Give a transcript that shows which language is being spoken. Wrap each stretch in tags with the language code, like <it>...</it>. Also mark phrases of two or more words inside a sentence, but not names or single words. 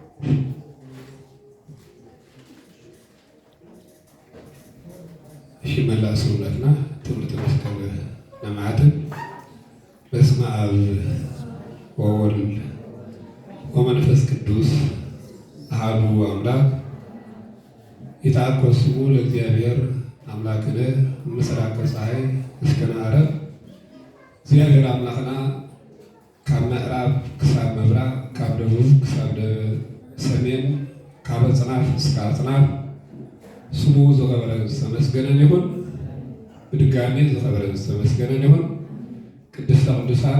<am>ሽመላ ሰውነትና ትምህርት መስቀል ለማዕተብ</am> <gez>በስመ አብ ወወልድ ወመንፈስ ቅዱስ አሐዱ አምላክ ይትአኮስ ስሙ ለእግዚአብሔር አምላክነ ምስራቀ ፀሐይ እስከ</gez> <ti>ዓረብ እግዚአብሔር አምላክና ካብ ምዕራብ ክሳብ ምብራቅ ካብ ደቡብ ክሳብ ሰሜን ካብ አጽናፍ እስከ አጽናፍ ስሙ ዝኸበረ ዝተመስገነን ይሁን። ብድጋሜ ዝኸበረ ዝተመስገነን ይሁን።</ti> <gez>ቅድስተ ቅዱሳን</gez>